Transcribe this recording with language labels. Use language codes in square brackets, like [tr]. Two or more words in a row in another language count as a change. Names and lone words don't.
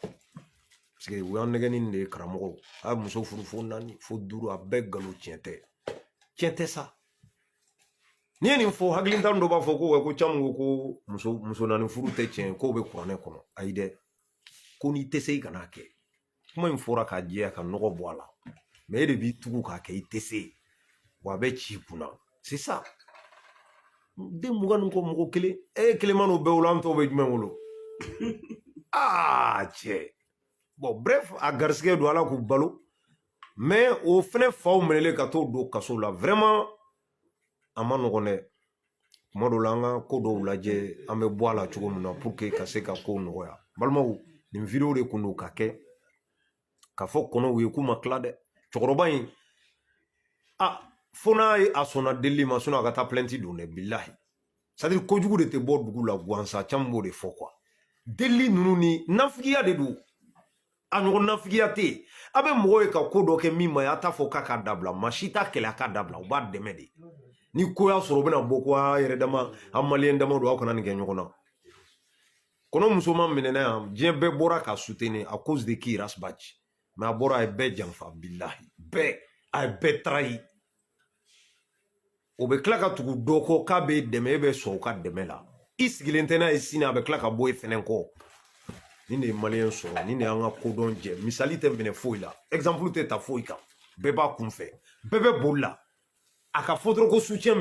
[fr] parce que [bm] u y'an nɛgɛni nin de ye karamɔgɔw a ye muso furu fo 4 fo 5 a bɛɛ nkalon tiɲɛ tɛ sa n'i ye nin fɔ hakilitan dɔ b'a fɔ ko caman ko muso 4 furu tɛ tiɲɛ k'o bɛ kuranɛ kɔnɔ ayi dɛ ko n'i tɛ se i kana kɛ kuma in fɔra k'a jɛya ka nɔgɔ bɔ a la mais e de b'i tugu k'a kɛ i tɛ se wa a bɛ ci i kunna [fr] c'est ça [bm] den 20 nin kɔ mɔgɔ kelen e kelen ma n'o bɛɛ wolo an tɔw bɛ jumɛn wolo cɛ bon bref a garisigɛ don ala k'u balo mais o fɛnɛ faw minɛlen ka t'o don kaso la vraiment a ma nɔgɔn dɛ kuma dɔw la an ka ko dɔw lajɛ an bɛ bɔ a la cogo min na [fr] pour que [bm] ka se ka ko nɔgɔya balimaw nin vidéo de kun don ka kɛ ka fɔ kɔnɔw ye k'u ma tila dɛ cɛkɔrɔba in fo n'a ye a sɔnna delili ma sinon a ka taa plainte don dɛ bilahi [fr] c'est à dire [bm] kojugu de tɛ bɔ dugu la gansan caman b'o de fɔ quoi delili ninnu ni nafigiya de don a ɲɔgɔn nafigiya tɛ yen a bɛ mɔgɔw ye ka ko dɔ kɛ min ma ye a t'a fɔ k'a ka dabila maa si t'a kɛlɛ a k'a dabila u b'a dɛmɛ de ni ko y'a sɔrɔ u bɛna bɔ ko a yɛrɛ dama a maliyɛn dama don aw kana nin kɛ ɲɔgɔn na kɔnɔ musoman minɛna yan diɲɛ bɛɛ bɔra ka soutenir [fr] à cause de qui [bm] Rasbach mais a bɔra a ye bɛɛ janfa bilahi bɛɛ a ye bɛɛ trahi o bɛ tila ka tugu dɔ kɔ k'a bɛ dɛmɛ e bɛ sɔn u ka dɛmɛ la i sigilen tɛ n'a ye sini a bɛ tila ka bɔ e fɛnɛ kɔ nin de ye maliyɛn sɔrɔ nin de y'an ka kodɔn jɛ misali tɛ minɛ foyi la exemple tɛ ta foyi kan bɛɛ b'a kunfɛ bɛɛ bɛ boli la a ka fɔ dɔrɔn ko soutien bɛ